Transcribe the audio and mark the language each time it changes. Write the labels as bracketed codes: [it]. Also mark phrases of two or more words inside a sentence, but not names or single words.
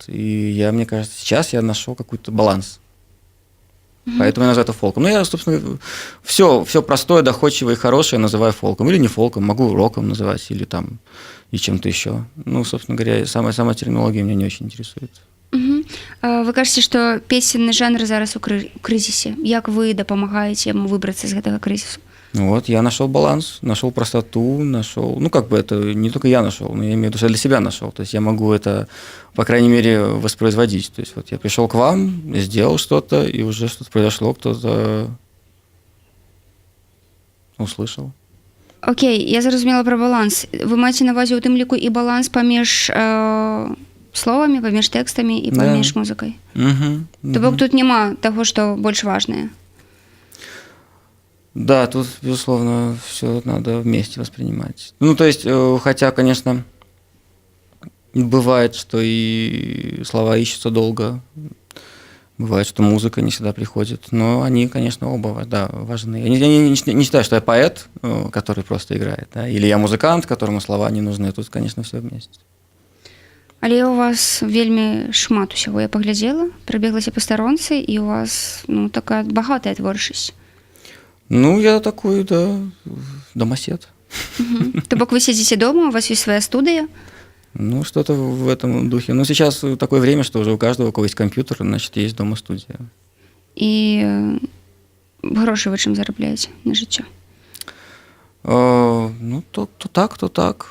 [ru] И мне кажется, сейчас я нашел какой-то баланс. Поэтому я называю это фолком. Я, собственно, все простое, доходчивое и хорошее называю фолком. Или не фолком, могу роком называть, или там и чем-то еще. Собственно говоря, сама терминология меня не очень интересует. [be] Вы кажаце, што песенны жанр зараз у крызісе. Як вы дапамагаеце яму выбрацца з гэтага крызісу? [ru] Вот, я нашел баланс, нашел простоту, это не только я нашел, но я имею в виду, что я для себя нашел. То есть я могу это, по крайней мере, воспроизводить. То есть вот я пришел к вам, сделал что-то, и уже что-то произошло, кто-то услышал. [be] Окей, я зразумела про баланс. Вы маеце на ўвазе ў тым ліку і баланс паміж словамі, паміж тэкстамі і паміж музыкай? То бок тут няма таго, што больш важнае? [ru] Да, тут, безусловно, все надо вместе воспринимать. То есть, хотя, конечно, бывает, что и слова ищутся долго, бывает, что музыка не всегда приходит, но они, конечно, оба, да, важны. Я не считаю, что я поэт, который просто играет, да, или я музыкант, которому слова не нужны. Тут, конечно, все вместе. [be] Але у вас вельмі шмат усяго, я паглядзела, прабеглася па старонцы, і у вас, такая багатая творчасць. [ru] Я такой, да, домосед. То бок вы сидите дома, у вас есть своя студия? Что-то в этом духе. Сейчас такое время, что уже у каждого, у кого есть компьютер, значит, есть дома студия. [uk] И гроши вы чим заробляете на життя? То так.